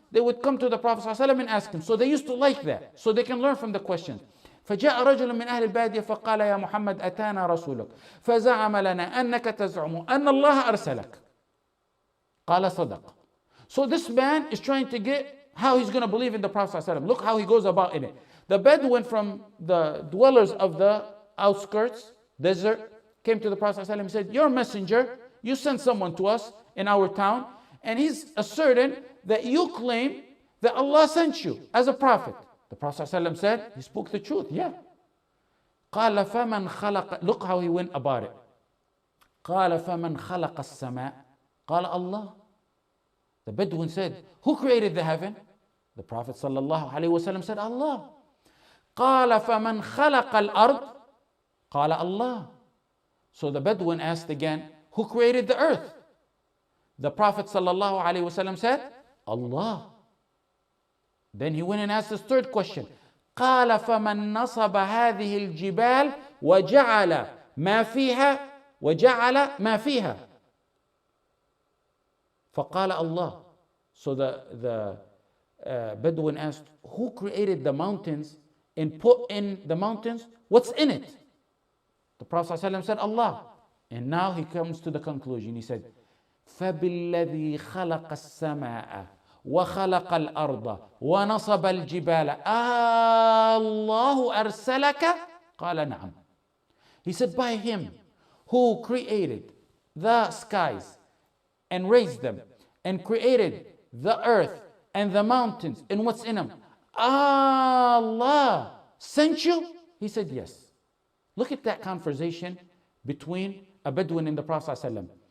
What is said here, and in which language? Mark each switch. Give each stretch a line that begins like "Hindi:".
English: They would come to the Prophet ﷺ and ask him. So they used to like that, so they can learn from the questions.
Arabic: فجاء رجل من أهل البادية فقال يا محمد أتانا رسولك فزعم لنا أنك تزعم أن الله أرسلك. قال صدق.
English: So this man is trying to get how he's going to believe in the Prophet ﷺ. Look how he goes about in it. The Bedouin from the dwellers of the outskirts, desert, came to the Prophet ﷺ and said, you're a messenger, you sent someone to us in our town, and he's asserting that you claim that Allah sent you as a prophet. The Prophet ﷺ said, he spoke the truth, yeah.
Arabic: قال فمن خلق,
English: look how he went about it.
Arabic: قال فمن خلق السماء قال الله.
English: The Bedouin said, who created the heaven? The Prophet ﷺ said, Allah.
Arabic: قال فمن خلق الأرض قال الله.
English: So the Bedouin asked again, who created the earth? The Prophet ﷺ said, Allah. Then he went and asked his third question.
Arabic: قال فمن نصب هذه الجبال وجعل ما فيها ما فيها فقال Allah.
English: So the Bedouin asked, who created the mountains and put in the mountains what's in it? The Prophet ﷺ said, Allah. And now he comes to the conclusion. He said,
Arabic: فبالذي خلق السماء وخلق الأرض ونصب الجبال الله أرسلك قال نعم.
English: He said, by him who created the skies and raised them and created the earth and the mountains and what's in them, Allah sent you? He said, yes. Look at that conversation between a Bedouin and the Prophet ﷺ.